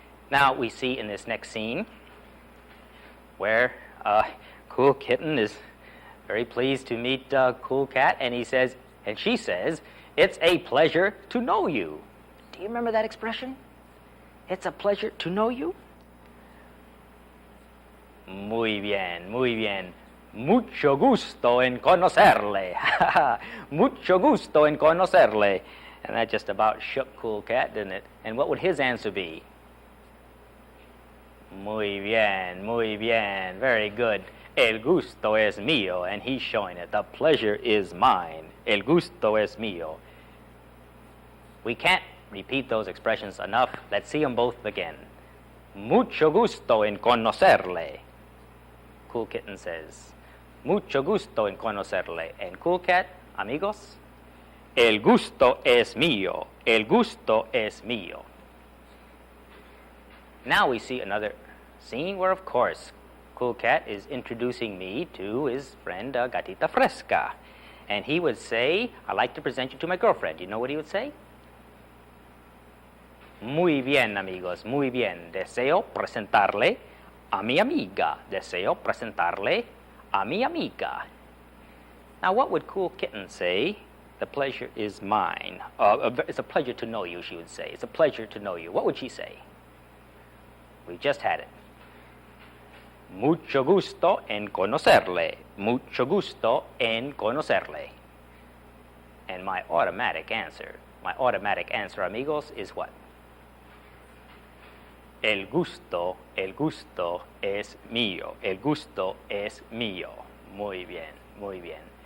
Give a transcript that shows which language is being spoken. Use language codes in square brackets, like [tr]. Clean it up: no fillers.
[en] Now, we see in this next scene where Cool Kitten is very pleased to meet Cool Cat, and she says, it's a pleasure to know you. Do you remember that expression? It's a pleasure to know you? [es] Muy bien, muy bien. Mucho gusto en conocerle. Mucho gusto en conocerle. [en] And that just about shook Cool Cat, didn't it? And what would his answer be? [es] Muy bien, [en] very good. [es] El gusto es mío, [en] and he's showing it. The pleasure is mine. [es] El gusto es mío. [en] We can't repeat those expressions enough. Let's see them both again. [es] Mucho gusto en conocerle. Cool Kitten says, mucho gusto en conocerle. And Cool Cat, amigos, el gusto es mío. El gusto es mío. [en] Now we see another scene where, of course, Cool Cat is introducing me to his friend Gatita Fresca. And he would say, I'd like to present you to my girlfriend. You know what he would say? [es] Muy bien, amigos, muy bien. Deseo presentarle a mi amiga. Deseo presentarle a mi amiga. [en] Now, what would Cool Kitten say? The pleasure is mine. It's a pleasure to know you, she would say. It's a pleasure to know you. What would she say? We just had it. [es] Mucho gusto en conocerle. Mucho gusto en conocerle. [en] And my automatic answer, amigos, is what? [es] El gusto es mío. El gusto es mío. Muy bien, muy bien.